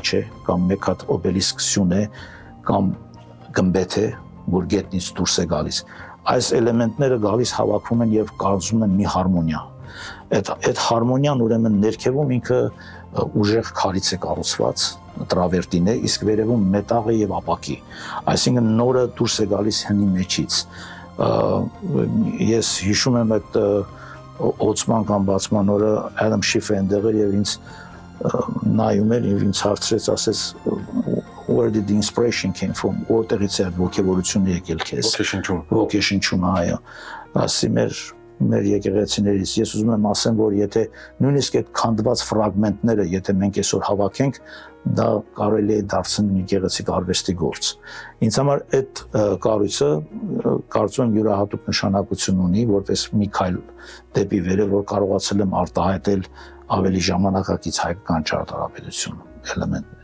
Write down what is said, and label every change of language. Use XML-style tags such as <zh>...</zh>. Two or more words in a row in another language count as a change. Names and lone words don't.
<hy>է, կամ մեկ հատ օբելիսկ սյուն է, կամ գմբեթ է, որ գետնից դուրս է գալիս։ Այս էլեմենտները գալիս հավաքվում են եւ կառուցում են մի հարմոնիա։ Այդ հարմոնիան ուրեմն ներքևում ինքը ուժեղ քարից է կառուցված, տրավերտին է, իսկ վերևում մետաղ է եւ ապակի։ Այսինքն նորը դուրս է գալիս հնի մեջից։ Ես հիշում եմ այդ օծման կամ բացման օրը Adam Schiff այնտեղ էր եւ ինձ նայում էր եւ ինձ հարցրեց, ասեց</hy> <en>where did the inspiration came from,</en> <hy>որտեղից է այդ ոգևորությունը եկել քեզ։ Ոգեշնչումը, այո։ Ասի մեր եկեղեցիներից ես ուզում եմ ասեմ, որ եթե նույնիսկ այդ քանդված ֆրագմենտները, եթե մենք այսօր հավաքենք, դա կարելի է դարձնել եկեղեցիկ արվեստի գործ։ Ինձ համար այդ կառույցը կարծում եմ յուրահատուկ նշանակություն ունի, որպես մի քայլ դեպի վերև, որ կարողացել եմ արտահայտել ավելի ժամանակակից հայկական ճարտարապետություն էլեմենտներ։</hy>